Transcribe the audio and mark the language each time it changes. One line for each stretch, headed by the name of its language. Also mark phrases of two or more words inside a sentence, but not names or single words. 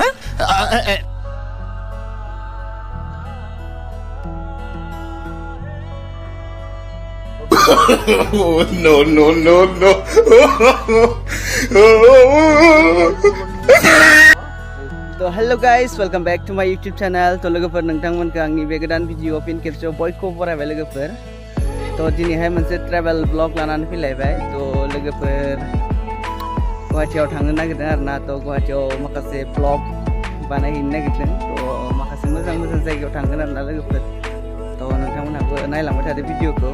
English: No, no, no, no. तो hello guys, welcome back to my YouTube channel.
Bodo: तो लोगोफोर नोंथांमोनखौ आंनि बे गोदान भिडिअ फिन खेबसेयाव बयखौबो बरायबाय लोगोफोर। तो दिनैहाय मोनसे
English: travel vlog
Bodo: लानानै फैलायबाय। तो लोगोफोर गुवाहाटीयाव थांनो नागिरदों आरोना। तो गुवाहाटीयाव माखासे ब्लग बानायहैनो नागिरदों। तो माखासे मोजां मोजां जायगायाव थांगोन आरोना लोगोफोर। तो नोंथांमोनहाबो नायलांबाय थादो भिडिअखौ।